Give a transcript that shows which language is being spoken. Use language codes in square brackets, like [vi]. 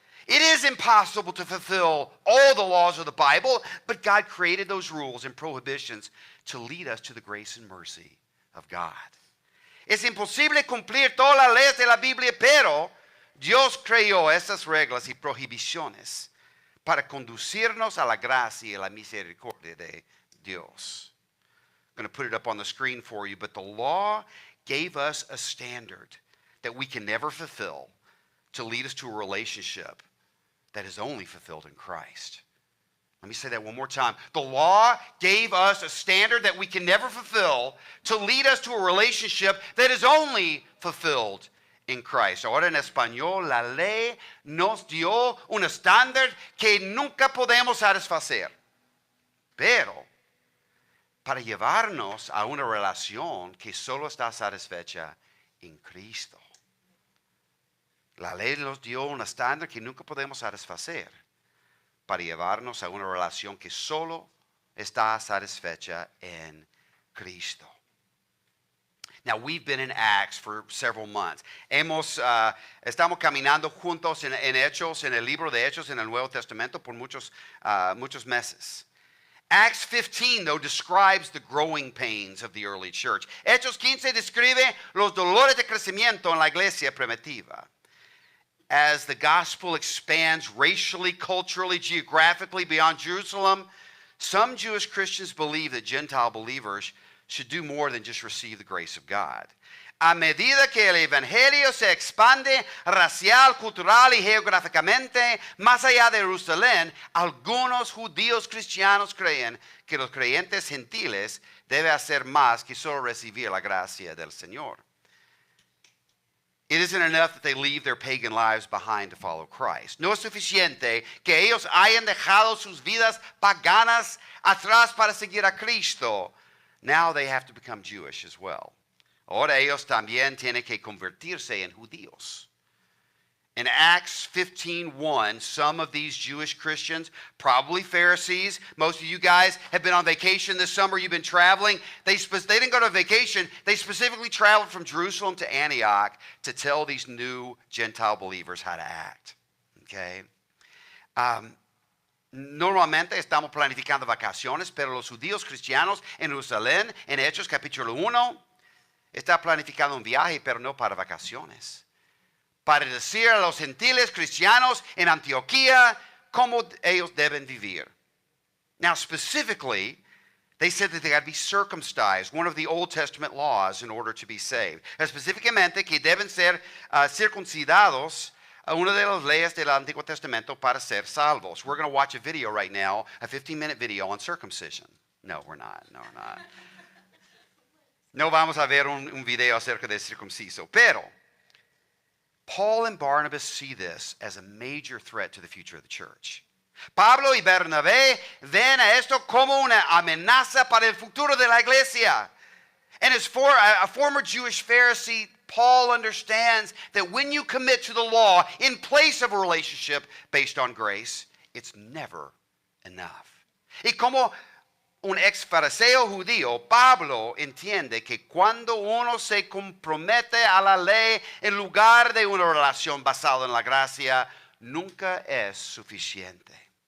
[en] It is impossible to fulfill all the laws of the Bible, but God created those rules and prohibitions to lead us to the grace and mercy of God. [es] Es imposible cumplir todas las leyes de la Biblia, pero Dios creó esas reglas y prohibiciones para conducirnos a la gracia y la misericordia de Dios. [en] I'm going to put it up on the screen for you, but the law gave us a standard that we can never fulfill to lead us to a relationship that is only fulfilled in Christ. Let me say that one more time. The law gave us a standard that we can never fulfill to lead us to a relationship that is only fulfilled in Christ. [es] Ahora en español, la ley nos dio un estándar que nunca podemos satisfacer. Pero para llevarnos a una relación que solo está satisfecha en Cristo. La ley nos dio un estándar que nunca podemos satisfacer para llevarnos a una relación que solo está satisfecha en Cristo. [en] Now, we've been in Acts for several months. [es] Estamos caminando juntos en Hechos, en el libro de Hechos, en el Nuevo Testamento por muchos meses. [en] Acts 15, though, describes the growing pains of the early church. [es] Hechos 15 describe los dolores de crecimiento en la iglesia primitiva. [en] As the gospel expands racially, culturally, geographically beyond Jerusalem, some Jewish Christians believe that Gentile believers should do more than just receive the grace of God. [es] A medida que el evangelio se expande racial, cultural y geográficamente más allá de Jerusalén, algunos judíos cristianos creen que los creyentes gentiles deben hacer más que solo recibir la gracia del Señor. [en] It isn't enough that they leave their pagan lives behind to follow Christ. [es] No es suficiente que ellos hayan dejado sus vidas paganas atrás para seguir a Cristo. [en] Now they have to become Jewish as well. [es] Ahora ellos también tienen que convertirse en judíos. [en] In Acts 15:1, some of these Jewish Christians, probably Pharisees, most of you guys have been on vacation this summer, you've been traveling. They didn't go to vacation, they specifically traveled from Jerusalem to Antioch to tell these new Gentile believers how to act. Okay? [es] Normalmente estamos planificando vacaciones, pero los judíos cristianos en Jerusalén, en Hechos capítulo 1, está planificando un viaje, pero no para vacaciones. Para decir a los gentiles cristianos en Antioquía cómo ellos deben vivir. [en] Now, specifically, they said that they had to be circumcised, one of the Old Testament laws, in order to be saved. [es] Específicamente que deben ser circuncidados, una de las leyes del Antiguo Testamento para ser salvos. [en] We're going to watch a video right now, a 15-minute video on circumcision. No, we're not. No, we're not. [es] No vamos a ver un video acerca de circunciso, pero [en] Paul and Barnabas see this as a major threat to the future of the church. [es] Pablo y Bernabé ven a esto como una amenaza para el futuro de la iglesia. [en] And as for a former Jewish Pharisee, Paul understands that when you commit to the law in place of a relationship based on grace, it's never enough. [es] Y como un ex fariseo judío, Pablo entiende que cuando uno se compromete a la ley en lugar de una relación basada en la gracia, nunca es suficiente.